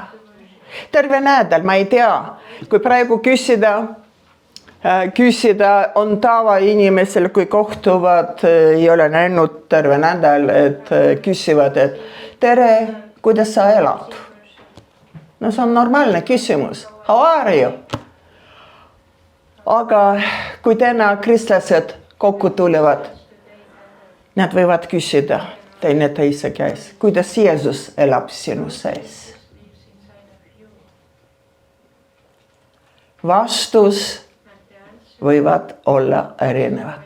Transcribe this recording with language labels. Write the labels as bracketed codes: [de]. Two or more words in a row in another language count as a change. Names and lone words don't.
[et] Terve nädal, ma ei tea, kui praegu küsida on tava inimesel, kui kohtuvad, ei ole näinud terve nädal, et küsivad, et tere, kuidas sa elad? No see on normaalne küsimus. [en] How are you? [et] Aga kui täna kristlased kokku tulevad, nad võivad küsida teine teise käes, kuidas Jeesus elab sinu sees. Vastus võivad olla erinevad.